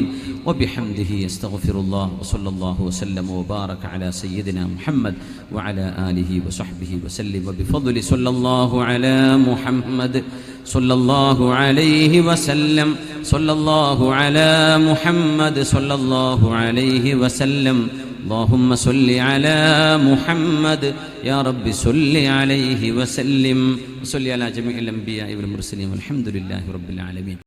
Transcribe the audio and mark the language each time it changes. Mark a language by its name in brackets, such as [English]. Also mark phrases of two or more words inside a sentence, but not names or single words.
[Arabic] وبحمده أستغفر الله وصلى الله وسلم وبارك على سيدنا محمد وعلى آله وصحبه وسلم. وبفضل صلى الله على محمد صلى الله عليه وسلم. صلى الله على محمد صلى الله عليه وسلم. اللهم صل على محمد يا رب صل عليه وسلم. وصل على جميع الأنبياء والمرسلين والحمد لله رب العالمين.